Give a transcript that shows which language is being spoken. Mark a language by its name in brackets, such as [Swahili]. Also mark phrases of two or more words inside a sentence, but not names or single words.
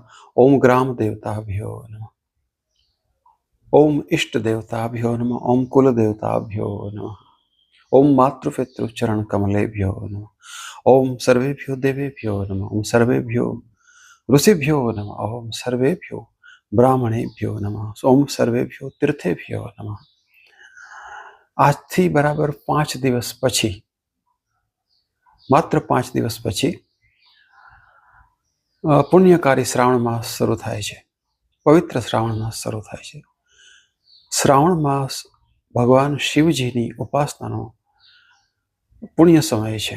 [Sanskrit] ओम ग्राम देवताभ्यो नमः। ओम इष्ट देवताभ्यो नमः। ओम कुल देवताभ्यो नमः। ओम मातृपितृ चरण कमलेभ्यो नमः। ओम सर्वेभ्यो देवेभ्यो नमः। ओम सर्वेभ्यो ऋषिभ्यो नमः। ओम सर्वेभ्यो ब्राह्मणेभ्यो नमः। ओम सर्वेभ्यो तीर्थेभ्यो नमः। [Gujarati] આજથી બરાબર 5 દિવસ પછી, માત્ર 5 દિવસ પછી પુણ્યકારી શ્રાવણ માસ શરૂ થાય છે. પવિત્ર શ્રાવણ માસ શરૂ થાય છે. શ્રાવણ માસ ભગવાન શિવજીની ઉપાસનાનો પુણ્ય સમય છે.